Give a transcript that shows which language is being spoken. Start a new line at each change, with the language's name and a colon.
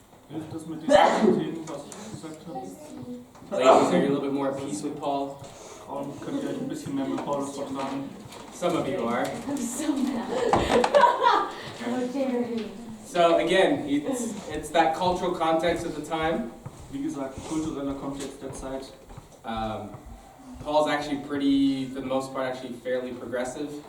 German: Hilft das mit diesen Themen, was ich gesagt habe?
English: Ladies, are you a little bit more at peace with Paul?
German: Frauen, könnt ihr euch ein bisschen mehr mit Paulus vertragen?
English: Some of you are. I'm so mad. How dare you? So again, it's that cultural context of the time.
German: Wie gesagt, kultureller Kontext der Zeit.
English: Paul's actually pretty, for the most part, actually fairly progressive.